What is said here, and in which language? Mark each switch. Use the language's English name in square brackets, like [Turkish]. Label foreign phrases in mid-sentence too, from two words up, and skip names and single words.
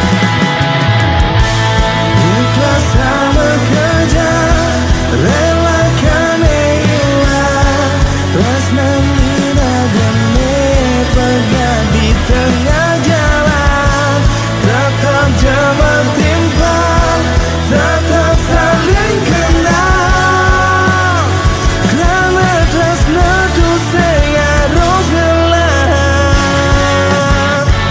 [Indonesian] Ikhlas sama kejam, relakan hilang [Balinese] tresnani ragane pegat [Indonesian] di tengah jalan. [Balinese] Tetap jamak timpal, [Indonesian] tetap saling kenal, [Balinese] karena tresna tu sing harus ngelah.